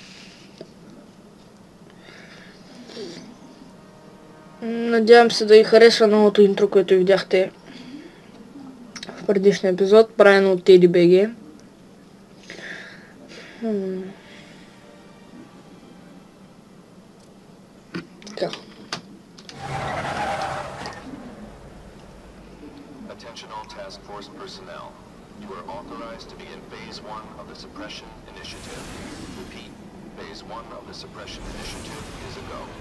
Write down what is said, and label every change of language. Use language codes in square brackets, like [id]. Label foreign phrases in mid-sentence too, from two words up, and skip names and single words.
[bg] Надявам се да ви хареса новото интро, което видяхте в предишния епизод, правено от TDBG. Така. [en] Attention all task force personnel. You are authorized to begin phase 1 of the suppression initiative. Repeat, phase 1 of the suppression initiative is a go.